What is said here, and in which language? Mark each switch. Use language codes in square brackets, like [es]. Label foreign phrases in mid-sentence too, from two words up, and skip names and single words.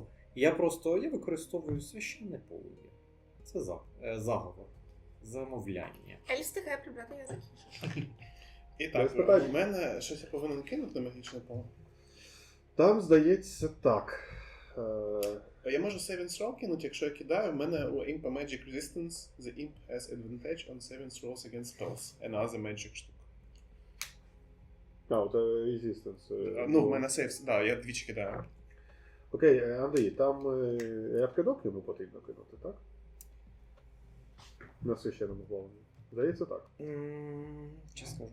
[uk] Я використовую священне полум'я. Це заговор. Замовляння. Ель встигає прибрати язик. І так, Без питань. у мене щось я повинен кинути магічне поле. Там, здається, так. Я можу [en] saving throw [uk] кинути, якщо я кидаю, в мене у [en] Imp Magic Resistance, the Imp has advantage on saving throws against spells and other magic [uk] штук. Це Resistance. Ну, в мене сейв, да, я двічі кидаю. Окей, Андрій, там рябкидок йому потрібно кинути, так? На священному полум'ї. Здається, так. Чесно.